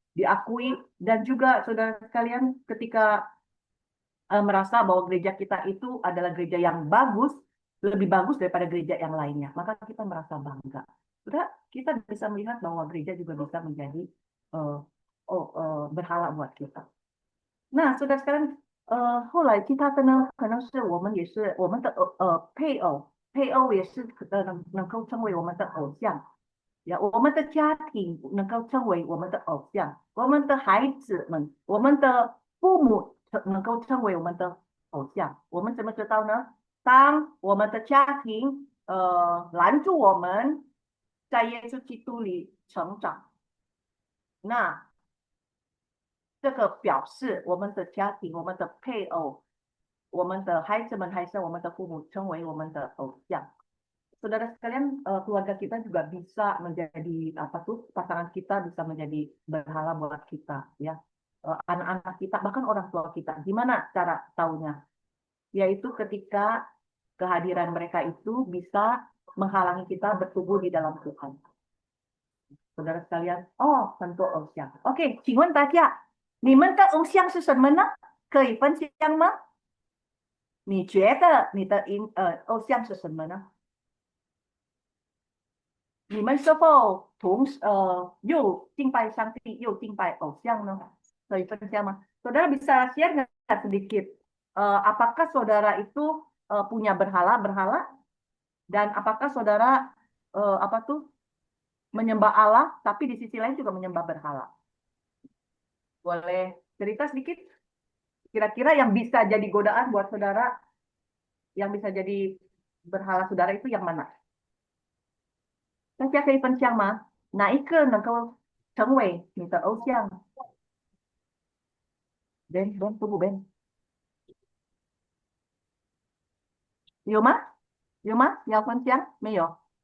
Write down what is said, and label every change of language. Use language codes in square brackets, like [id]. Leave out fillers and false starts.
[id] diakui, dan juga saudara sekalian ketika merasa bahwa gereja kita itu adalah gereja yang bagus, lebih bagus daripada gereja yang lainnya, maka kita merasa bangga. Sudah, kita bisa melihat bahwa gereja juga bisa menjadi berhala buat kita. [zh] 那这个跟后来其他的呢，可能是我们也是我们的配偶也是能够成为我们的偶像，呀，我们的家庭能够成为我们的偶像，我们的孩子们，我们的父母能够成为我们的偶像。我们怎么知道呢？当我们的家庭拦住我们在耶稣基督里成长，那这个表示我们的家庭、我们的配偶、我们的孩子们还是我们的父母成为我们的偶像。 [id] Saudara sekalian, keluarga kita juga bisa menjadi apa tuh pasangan kita bisa menjadi berhala buat kita, ya. Anak-anak kita bahkan orang tua kita. Gimana cara taunya? Yaitu ketika kehadiran mereka itu bisa menghalangi kita bertumbuh di dalam Tuhan. Saudara sekalian, [zh] 哦，很多偶像。OK，请问大家，你们的偶像是什么呢？可以分享吗？你觉得你的偶像是什么呢？你们是否又敬拜上帝又敬拜偶像呢？可以分享吗？ [id] Saudara bisa share nggak sedikit? Apakah saudara itu punya berhala-berhala dan apakah saudara apa tuh menyembah Allah tapi di sisi lain juga menyembah berhala? Boleh cerita sedikit? Kira-kira yang bisa jadi godaan buat saudara, yang bisa jadi berhala saudara itu yang mana? [zh] 大家可以分享吗？哪一个能够成为你的偶像？ [id] Ben, tunggu Ben. [zh] 有吗？有吗？要分享？没有。